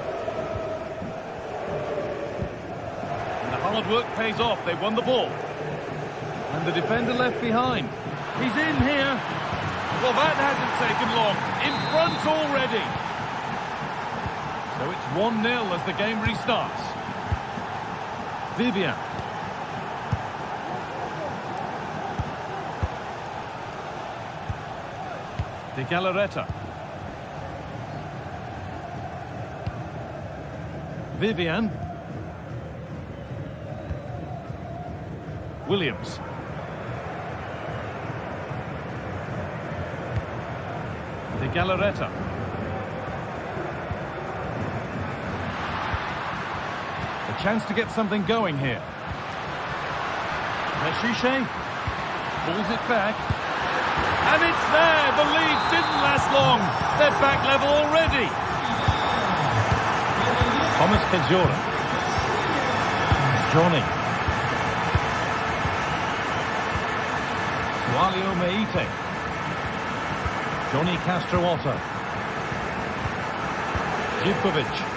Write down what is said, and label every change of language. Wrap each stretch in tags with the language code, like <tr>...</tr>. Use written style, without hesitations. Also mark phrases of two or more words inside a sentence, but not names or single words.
<en>And the hard work pays off. They won the ball. And the defender left behind. He's in here. Well, that hasn't taken long. In front already. So it's 1-0 as the game restarts. Vivian. De Galarreta. Vivian. Williams. De Galarreta. A chance to get something going here. Meshiche pulls it back. And it's there! The lead didn't last long. They're back level already. Thomas Kajora. Johnny. Sualio Meite. Johnny Castrootto. Zivkovic.</en>